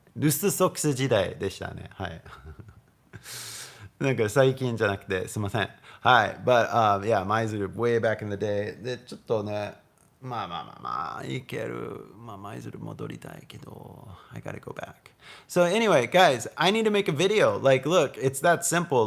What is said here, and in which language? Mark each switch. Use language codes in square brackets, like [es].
[ja] ルスソックス時代でしたね。はい。なんか最近じゃなくてすいません。はい。 [en] But yeah, 舞鶴 way back in the day [ja] でちょっとね、まあいける。まあ舞鶴戻りたいけど [en] I gotta go back. So anyway, guys, I need to make a video. Like, look, it's that simple.